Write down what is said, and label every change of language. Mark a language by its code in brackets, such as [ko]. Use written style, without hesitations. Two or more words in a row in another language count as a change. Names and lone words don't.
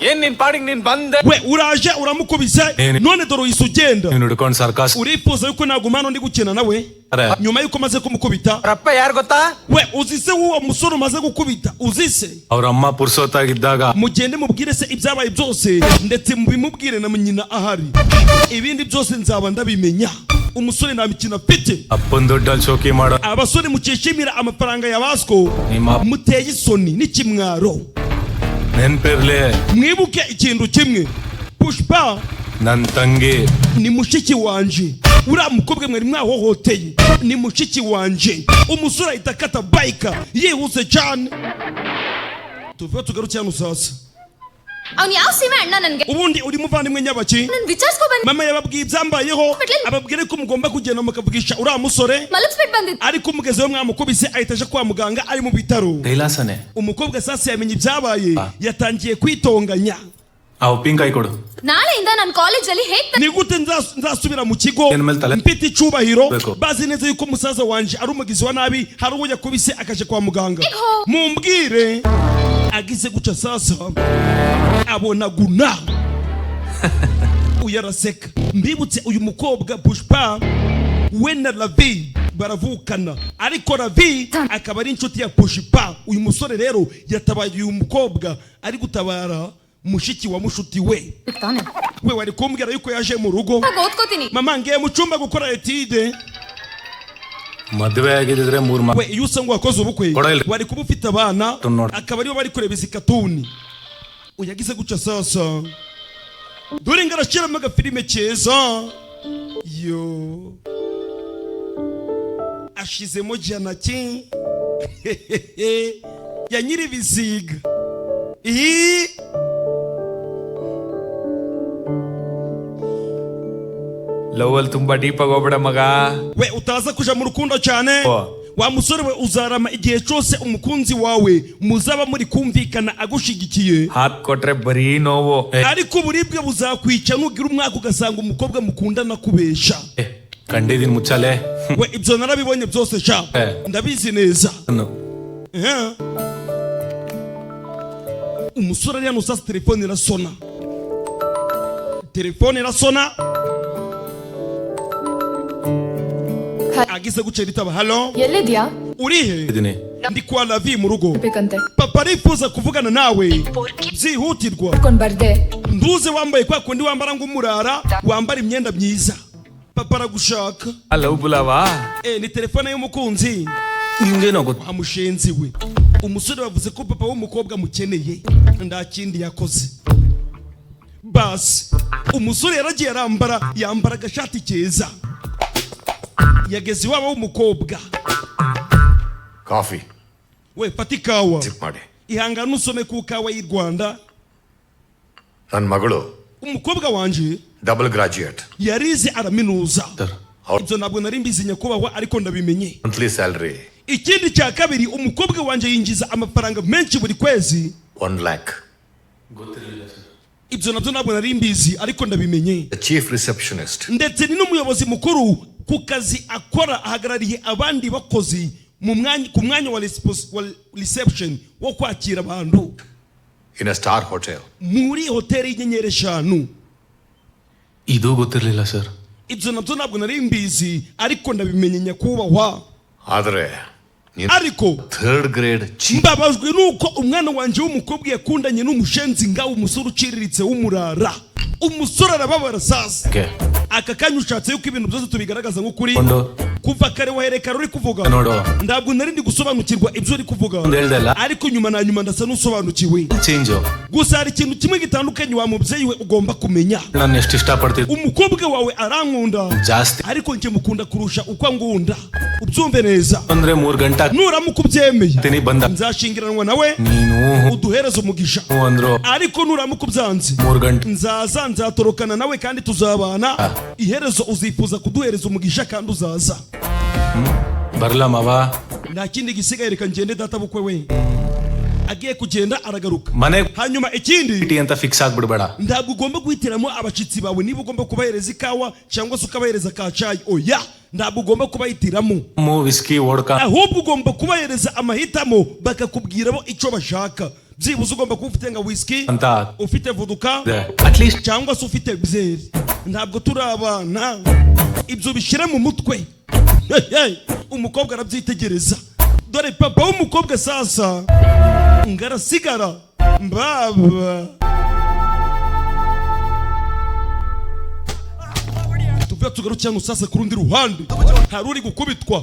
[kn] ಏನ್ ನಿನ್ ಪಾಡಿಗೆ ನೀನ್ ಬಂದೆ [rw] we uraje uramukubise none dore uhise ugenda [kn] ನೀನು ಹಿಡ್ಕೊಂಡು ಸರ್ಕಾಸ್ [rw] urifuza yuko nagumana ndi gukina nawe nyuma yuko maze kumukubita [kn] ರಪ್ಪ ಯಾರು ಗೊತ್ತಾ [rw] we uzise uwo musore umaze gukubita uzise [kn] ಅವ್ರ ಅಮ್ಮ ಪುರ್ಸೋತಾಗಿದ್ದಾಗ [rw] mugende mubwire se ibyabaye byose ndetse mubimubwire na nyina ahari ibindi byose nzaba ndabimenya umusore nta mikino afite [kn] ಅಪ್ಪನ ದುಡ್ಡಲ್ಲಿ ಶೋಕಿ ಮಾಡೋ [rw] abasore mukishimira amafaranga ya basko muteye isoni n'ikimwaro [kn] ನೆನ್ಪಿರ್ಲಿ [rw] mwibuke ikintu kimwe Pushpa [kn] ನನ್ ತಂಗಿ [rw] ni mushiki wanje uriya mukobwa mwari mwahohoteye ni mushiki wanje umusore ahita akata bike yihuse cyane tuvuye tugarukira hano sasa [kn] ಅವ್ನು ಯಾವ ಸೀಮೆ ಅಣ್ಣ ನನ್ಗೆ [rw] ubundi uri muvandimwe nyabaki [kn] ನನ್ ವಿಚಾರಿಸ್ಕೊ ಬಂದ್ [rw] mama yababwiye ibyambayeho ababwire ko mugomba kugenda mukavugisha uriya musore [kn] ಮಲಗಿಸ್ಬಿಟ್ಟು ಬಂದಿದ್ದು [rw] ariko umugezeho mwamukubise ahita aje kwa muganga ari mu bitaro [kn] ಕೈಲಾಸನೆ [rw] umukobwa sasa yamenye ibyabaye yatangiye kwitonganya [kn] ಅವ್ ಪಿಂಕಾಯಿ ಕೊಡು ನಾಳೆಯಿಂದ ನಾನು ಕಾಲೇಜಲ್ಲಿ ಹೇಗ್ [rw] ni gute nzasubira mu kigo mfite icyubahiro bazi neza yuko umusaza wanje ari umugizi wa nabi hari uwo yakubise akaje kwa muganga mumbwire agize guca sasa abona guna uyaraseka mbibutse uyu mukobwa Pushpa we na Ravi baravukana ariko Ravi akaba ari inshuti ya Pushpa uyu musore rero yatabaye uyu mukobwa ari gutabara mushiki wa mushuti we we wari kumbwira yuko yaje mu rugo [kn] ಓದ್ಕೋತೀನಿ [rw] mama ngiye mu cyumba gukora etide [kn] ಮದುವೆ ಆಗಿದ್ರೆ 3 [rw] we iyo usanga wakoze ubukwe wari kuba ufite abana akaba aribo bari kureba izi katuni uyagize guca sasa dore ngarashiramo agafilime keza yo ashizemo janaki ya nyiri bisiga [kn] ಲವ್ ತುಂಬಾ ಡೀಪ್ ಆಗಿ ಹೋಗ್ಬೇಡ ಮಗ [rw] we utaza kuja mu rukundo cyane wa musore we uzarama igihe cyose umukunzi wawe muzaba muri kumvikana agushigikiye [kn] ಹಾತ್ ಕೊಟ್ರೆ ಬರೀ ನೋವು [rw] ariko uburibwe buzakwica nugira umwaka ugasanga umukobwa mukundana kubesha [kn] ಕಂಡಿದೀನಿ ಮುಚ್ಚಾಲೆ [rw] we ibyo narabibonye byose sha ndabizi neza umusore ari hano sasa telefone irasona agize guca ritaba halo [kn] ಎಲ್ಲಿದ್ಯಾ [rw] urihe [kn] ಇದೀನಿ [rw] ndi kwa Ravi mu rugo [kn] ಬೇಕಂತೆ [rw] papa arifuza kuvugana nawe byihutirwa [kn] ಕೊಂಡ್ ಬರ್ದೆ [rw] nduze wambaye kwa kundi wambara ng'umurara wambara imyenda myiza papa aragushaka [kn] ಲವ್ ಬುಲಾವಾ [rw] ni telefone y'umukunzi [kn] ನಿಂಗೇನೋ ಗೊತ್ತು [rw] amushenzi we umusore bavuze ko papa w'umukobwa mukeneye nda kindi yakoze basi umusore yaragiye yambara agashati keza yageze iwabo w'umukobwa [kn] ಕಾಫಿ [rw] we fata ikawa [kn] ಸಿಪ್ ಮಾಡಿ [rw] ihangane usome ku kawa y'u Rwanda [kn] ನನ್ನ ಮಗಳು [rw] umukobwa wanje [en] double graduate [rw] yarize araminuza ibyo ntabwo nari mbizi nyakubahwa ariko ndabimenye [en] monthly salary [rw] ikindi cya kabiri umukobwa wanje yinjiza amafaranga menshi buri kwezi [kn] 1 lakh [rw] ibyo nabyo ntabwo nari mbizi ariko ndabimenye [en] chief receptionist [rw] ndetse ni n'umuyobozi mukuru ku kazi akora ahagarariye abandi bakozi ku mwanya wa reception wo kwakira abantu [en] in a star hotel [rw] muri hoteli y'inyenyeri 5 [kn] ಇದು ಗೊತ್ತಿರಲಿಲ್ಲ ಸರ್ [rw] ibyo nabyo ntabwo nari mbizi ariko ndabimenye nyakubahwa [kn] ಆದರೆ [rw] ariko [en] third grade [rw] mbabajwe nuko umwana wanje w'umukobwa yakundanye n'umushenzi ngaho umusore uciriritse w'umurara umusore arababara sasa aka kanya ushatse yuko ibintu byose tubigaragaza nk'ukuri kuva kare waherekara uri kuvuga ntabwo nari ndi gusobanukirwa ibyo uri kuvuga ariko nyuma na nyuma ndasa n'usobanukiwe gusa hari ikintu kimwe gitandukanye wa mubyeyi we ugomba kumenya [kn] ನಾನು ಎಷ್ಟು ಇಷ್ಟಪಡ್ತೀನಿ [rw] umukobwa wawe arankunda [kn] ಜಾಸ್ತಿ [rw] ariko njye mukunda kurusha uko angunda ubyumve neza [kn] ಅಂದ್ರೆ 3 ಗಂಟೆ [rw] nuramuka ubyemeye [kn] ಬಂದ [rw] nzashingiranwa nawe [kn] ನೀನು [rw] uduhereze umugisha [kn] ಅಂದ್ರು [rw] ariko nuramuka ubyanze [kn] 3 ಗಂಟೆ [rw] nzatorokana nawe kandi tuzabana iherezo uzifuza kuduhereza umugisha kandi uzaza [kn] ಬರಲ್ಲ ಮಾವ [rw] nta kindi gisigaye reka ngende data bukwe we agiye kugenda aragaruka [kn] ಮನೆ [rw] hanyuma ikindi [kn] ಅಂತ ಫಿಕ್ಸ್ ಆಗ್ಬಿಡಬೇಡ [rw] ntabwo ugomba guhitiramo abashitsi bawe niba ugomba kubahereza ikawa cyangwa se ukabahereza ka cyayi oya ntabwo ugomba kubahitiramo [en] whisky vodka [rw] ahubwo ugomba kubahereza amahitamo bakakubwira bo icyo bashaka byibuze ugomba kuba ufite nka whisky, Anta. ufite vodka, [en] At least. [rw] cyangwa se ufite byeri. Ntabwo turi abana, ibyo bishyire mu mutwe. Umukobwa arabyitegereza. Dore papa w'umukobwa sasa ngarasigara mbaba. Tugarukira sasa ku rundi ruhande, hari uri gukubitwa.